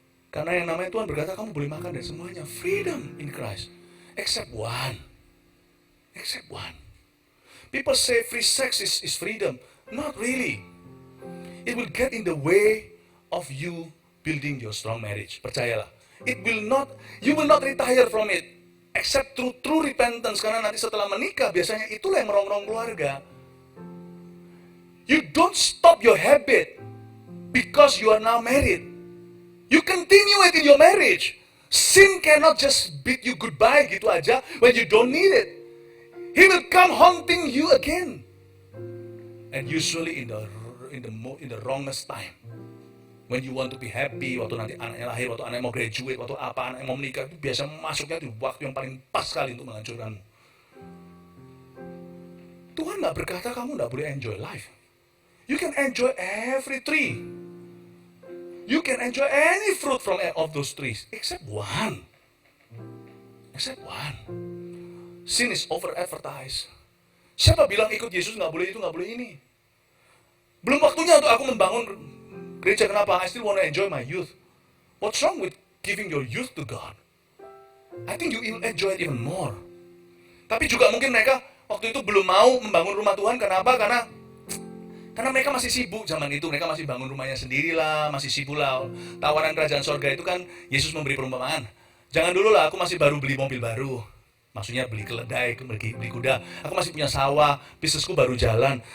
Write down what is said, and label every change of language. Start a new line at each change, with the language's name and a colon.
Indonesian: Karena yang namanya Tuhan berkata kamu boleh makan dari semuanya.
English: Freedom in Christ. Except one. Except one. People say free sex is freedom. Not really. It will get in the way of you building your strong marriage.
Indonesian: Percayalah.
English: You will not retire from it. Except through true repentance.
Indonesian: Karena nanti setelah menikah, biasanya itulah yang merongrong keluarga.
English: You don't stop your habit because you are now married. You continue it in your marriage. Sin cannot just bid you goodbye
Indonesian: gitu aja
English: when you don't need it. He will come haunting you again. And usually in the wrongest time. When you want to be happy,
Indonesian: waktu nanti anaknya lahir, waktu anaknya mau graduate, waktu anaknya mau menikah, itu biasa masuknya di waktu yang paling pas sekali untuk menghancurkanmu. Tuhan gak berkata kamu gak boleh
English: enjoy life. You can enjoy every tree. You can enjoy any fruit from of those trees, except one. Except one. Sin is over-advertised.
Indonesian: Siapa bilang ikut Yesus nggak boleh itu, nggak boleh ini? Belum waktunya untuk aku membangun gereja. Kenapa?
English: I still want to enjoy my youth. What's wrong with giving your youth to God? I think you will enjoy it even more.
Indonesian: Tapi juga mungkin mereka waktu itu belum mau membangun rumah Tuhan. Kenapa? Karena mereka masih sibuk zaman itu. Mereka masih bangun rumahnya sendirilah, masih sibuk lah. Tawaran kerajaan sorga itu kan Yesus memberi perumpamaan. Jangan dulu lah, aku masih baru beli mobil baru. Maksudnya beli keledai, beli kuda. Aku masih punya sawah, bisnisku baru jalan.